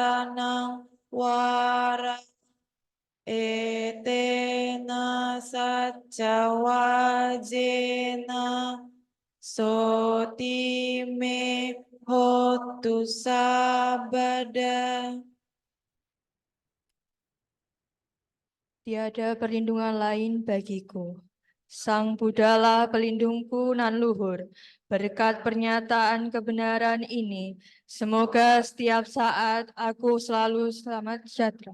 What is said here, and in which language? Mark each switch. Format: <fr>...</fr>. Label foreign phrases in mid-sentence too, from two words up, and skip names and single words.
<pi>saranang wara etena satca wajena sotime hotu sabada.</pi> <id>Tiada perlindungan lain bagiku. Sang Buddhalah pelindungku nan luhur. Berkat pernyataan kebenaran ini, semoga setiap saat aku selalu selamat sejahtera.</id>